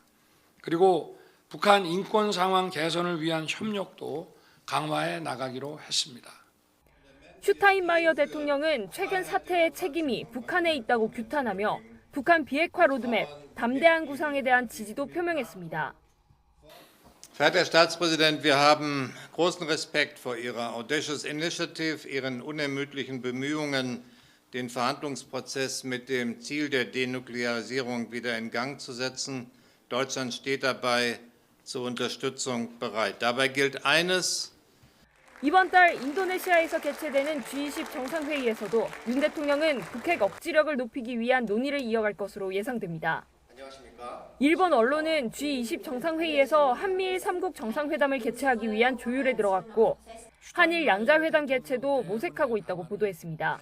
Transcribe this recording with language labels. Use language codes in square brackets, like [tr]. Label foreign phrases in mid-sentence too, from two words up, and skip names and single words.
[ko] 그리고 북한 인권 상황 개선을 위한 협력도 강화해 나가기로 했습니다. 슈타인마이어 대통령은 최근 사태의 책임이 북한에 있다고 규탄하며 북한 비핵화 로드맵, 담대한 구상에 대한 지지도 표명했습니다. [de] Verehrter Herr Staatspräsident, wir haben großen Respekt vor Ihrer [en] Audacious Initiative, [de] Ihren unermüdlichen Bemühungen, den Verhandlungsprozess mit dem Ziel der Denuklearisierung wieder in Gang zu setzen. Deutschland steht dabei zur Unterstützung bereit. Dabei gilt eines. [ko] 이번 달 인도네시아에서 개최되는 G20 정상회의에서도 윤 대통령은 북핵 억지력을 높이기 위한 논의를 이어갈 것으로 예상됩니다. 일본 언론은 G20 정상회의에서 한미일 3국 정상회담을 개최하기 위한 조율에 들어갔고 한일 양자회담 개최도 모색하고 있다고 보도했습니다.